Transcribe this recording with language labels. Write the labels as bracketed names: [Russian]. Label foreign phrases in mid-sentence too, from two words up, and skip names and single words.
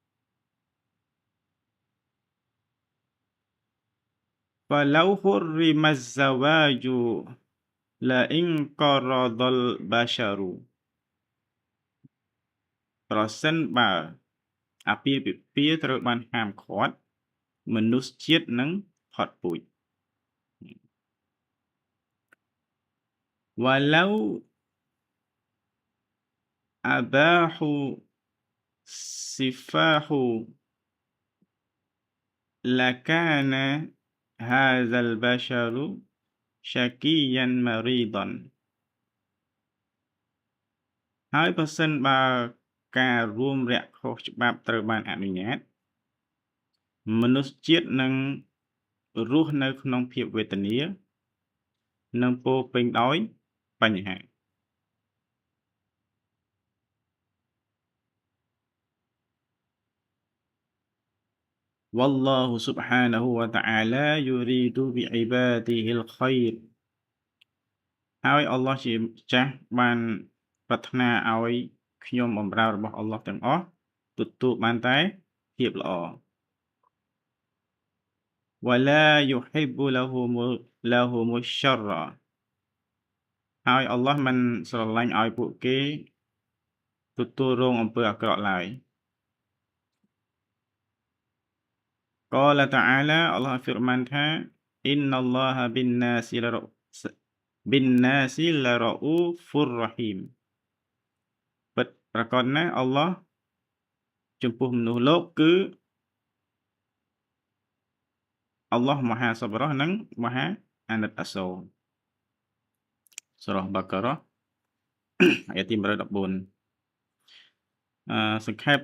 [Arabic] فلو حرم الزواج لانقرض البشر ប្រ [Khmer] សិនបើអាពាហ៍ពិពាហ៍ត្រូវបានហាមឃាត់មនុស្សជាតិនឹងផុតពូជ [Arabic] ولو أباحوا السفاح لكان هذا البشر شقيا مريضا [Khmer] ហើយបើសិនបើការរួមរយៈខុសច្បាប់ត្រូវបានអនុញ្ញាតមនុស្សជាតិនឹងរស់នៅក្នុងភាពវេទនានិងពោរពេញដោយបញ្ហា [Arabic] والله سبحانه وتعالى يريد بعباده الخير [Khmer] ហើយអល់ឡោះជាម្ចាស់បានប្រាថ្នាឲ្យខ្ញុំបម្រើរបស់អល់ឡោះទាំងអស់ទទួលបានតែភាពល្អ [Arabic] ولا يحب لهم الشر [Khmer] ហើយអល់ឡោះមិនស្រឡាញ់ឲ្យពួកគេទទួលរងអំពើអាក្រក់ឡើយ [Arabic] قال تعالى [Khmer] អល់ឡោះហ្វីរម៉ានថា [Arabic] إن الله بالناس لرؤوف رحيم [Khmer] ពិតប្រាកដណាស់អល់ឡោះចំពោះមនុស្សលោកគឺ អល់ឡោះមហាសប្បុរសនិងមហាអាណិតអាសូរ សូរ៉ាបាការ៉ា អាយ៉ាទី114 សង្ខេប